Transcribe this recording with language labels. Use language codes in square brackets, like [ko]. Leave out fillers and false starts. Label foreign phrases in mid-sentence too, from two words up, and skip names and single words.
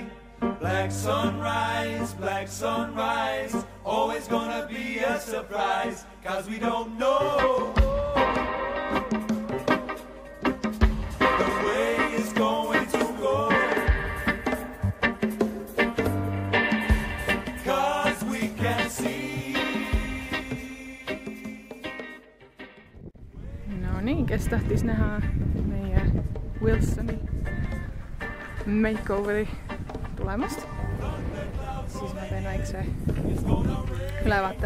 [en] Black sunrise, always gonna be a surprise, 'cause we don't know the way it's going to go, 'cause we can see. [et] No niin, kes tahtis näha meie Wilsoni makeoveri tulemust, siis ma teen väikse ülevaate.